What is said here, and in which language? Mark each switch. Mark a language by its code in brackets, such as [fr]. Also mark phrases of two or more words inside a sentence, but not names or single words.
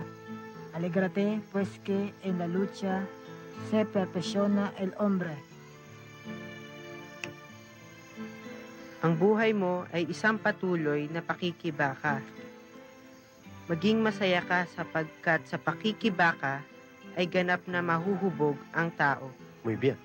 [es] Alégrate, pues que en la lucha se perfecciona el hombre. [tl] Ang buhay mo ay isang patuloy na pakikibaka. Maging masaya ka sapagkat sa pakikibaka ay ganap na mahuhubog ang tao. [es] Muy bien.